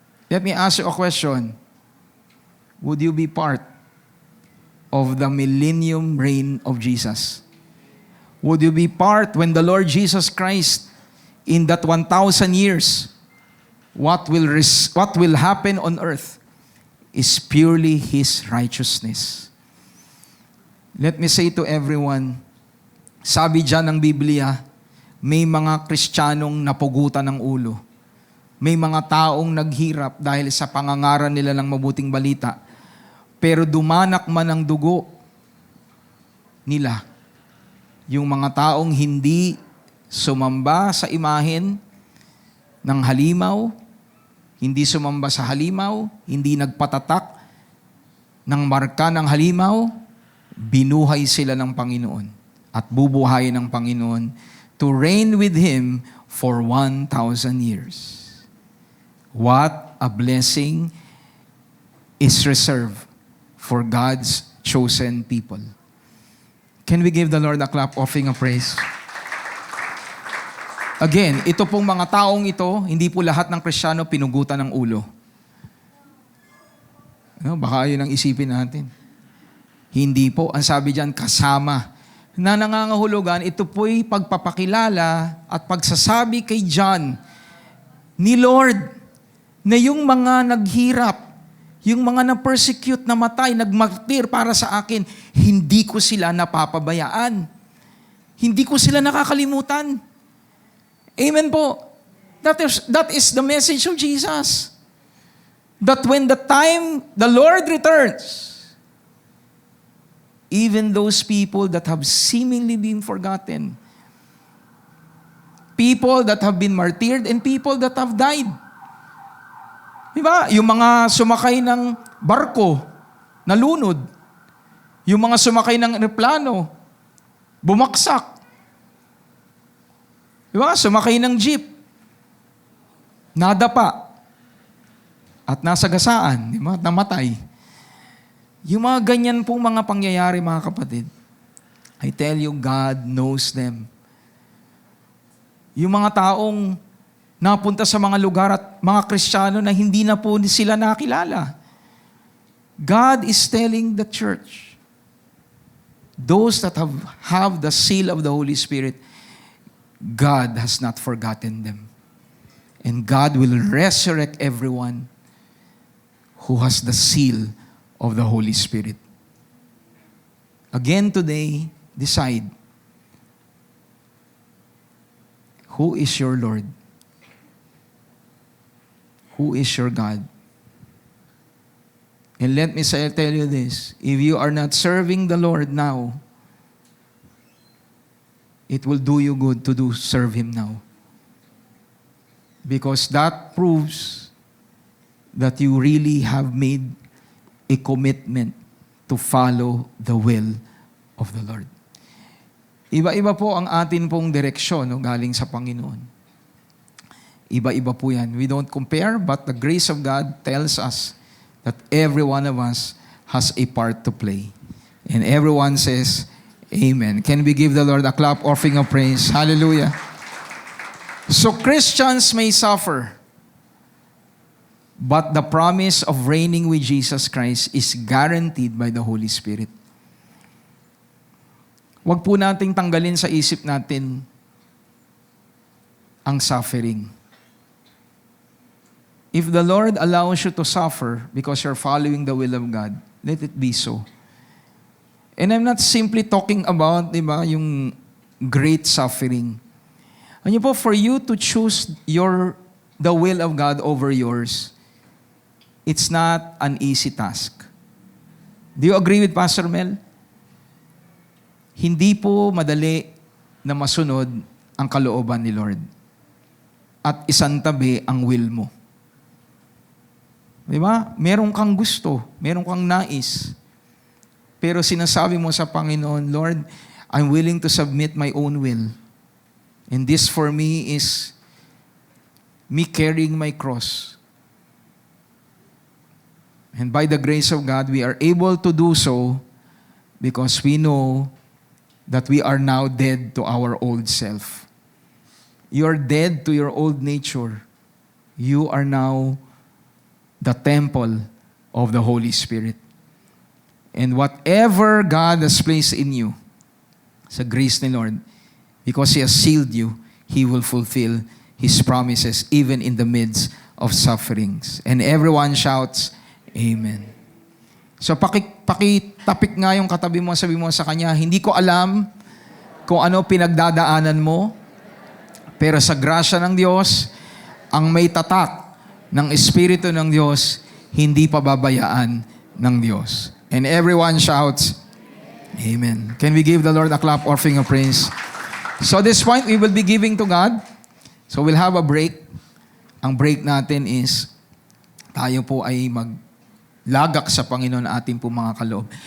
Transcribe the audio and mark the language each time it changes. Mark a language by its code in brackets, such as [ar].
[en] Let me ask you a question. Would you be part of the millennium reign of Jesus? Would you be part when the Lord Jesus Christ, in that 1,000 years, what will happen on earth is purely His righteousness. Let me say to everyone, [tl] sabi dyan ng Biblia, may mga Kristiyanong napugutan ng ulo. May mga taong naghirap dahil sa pangangaral nila ng mabuting balita. Pero dumanak man ang dugo nila. Yung mga taong hindi sumamba sa imahen ng halimaw, hindi sumamba sa halimaw, hindi nagpatatak ng marka ng halimaw, binuhay sila ng Panginoon at bubuhayin ng Panginoon [en] to reign with Him for 1,000 years. What a blessing is reserved for God's chosen people. Can we give the Lord a clap offering of praise? [tl] Again, ito pong mga taong ito, hindi po lahat ng Kristiyano pinugutan ng ulo. Baka yun ang isipin natin. Hindi po. Ang sabi diyan, kasama. Na nangangahulugan, ito po'y pagpapakilala at pagsasabi kay John ni Lord na yung mga naghirap, yung mga na-persecute, namatay, nagmartir para sa akin, hindi ko sila napapabayaan. Hindi ko sila nakakalimutan. Amen po. [en] That is the message of Jesus. That when the time the Lord returns, even those people that have seemingly been forgotten, people that have been martyred, and people that have died. [tl] Diba? Yung mga sumakay ng barko, nalunod. Yung mga sumakay ng eroplano, bumaksak. Diba? Sumakay ng jeep, nadapa. At nasagasaan, diba? Namatay. Yung mga ganyan pong mga pangyayari, mga kapatid, [en] I tell you, God knows them. [tl] Yung mga taong napunta sa mga lugar at mga Kristiyano na hindi na po sila nakilala. [en] God is telling the church, those that have the seal of the Holy Spirit, God has not forgotten them. And God will resurrect everyone who has the seal of the Holy Spirit. Again today, decide, who is your Lord? Who is your God? And let me tell you this, if you are not serving the Lord now, it will do you good to serve Him now. Because that proves that you really have made a commitment to follow the will of the Lord. [tl] Iba-iba po ang atin pong direksyon no, galing sa Panginoon. Iba-iba po yan. [en] We don't compare, but the grace of God tells us that every one of us has a part to play. And everyone says, Amen. Can we give the Lord a clap offering of praise? Hallelujah. So Christians may suffer, but the promise of reigning with Jesus Christ is guaranteed by the Holy Spirit. [tl] Huwag po nating tanggalin sa isip natin ang suffering. [en] If the Lord allows you to suffer because you're following the will of God, let it be so. And I'm not simply talking about, [tl] di ba, yung [en] great suffering. [tl] Ano po, [en] for you to choose the will of God over yours, it's not an easy task. Do you agree with Pastor Mel? [tl] Hindi po madali na masunod ang kalooban ni Lord. At isantabi ang will mo. Di ba? Meron kang gusto, meron kang nais. Pero sinasabi mo sa Panginoon, [en] Lord, I'm willing to submit my own will. And this for me is me carrying my cross. And by the grace of God, we are able to do so because we know that we are now dead to our old self. You are dead to your old nature. You are now the temple of the Holy Spirit. And whatever God has placed in you, [tl] sa grace ni Lord, [en] because He has sealed you, He will fulfill His promises even in the midst of sufferings. And everyone shouts, Amen. [tl] So pakitapik nga yung katabi mo, sabi mo sa kanya, hindi ko alam kung ano pinagdadaanan mo, pero sa grasya ng Diyos, ang may tatak ng Espiritu ng Diyos, hindi pababayaan ng Diyos. [en] And everyone shouts, Amen. Can we give the Lord a clap offering of praise? So at this point, we will be giving to God. So we'll have a break. [tl] Ang break natin is, tayo po ay maglagak sa Panginoon ating po mga kaloob.